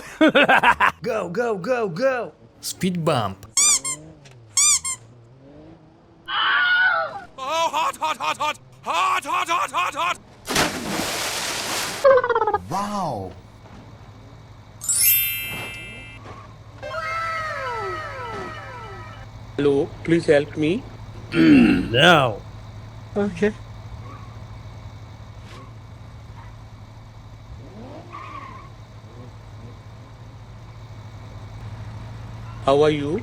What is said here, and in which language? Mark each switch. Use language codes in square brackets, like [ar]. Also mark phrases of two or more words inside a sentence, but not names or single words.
[en] Go, go, go, go! Speed bump. Oh, hot, hot, hot, hot! Hot, hot, hot, hot, hot! Wow! Hello, please help me. No. Okay. How are you?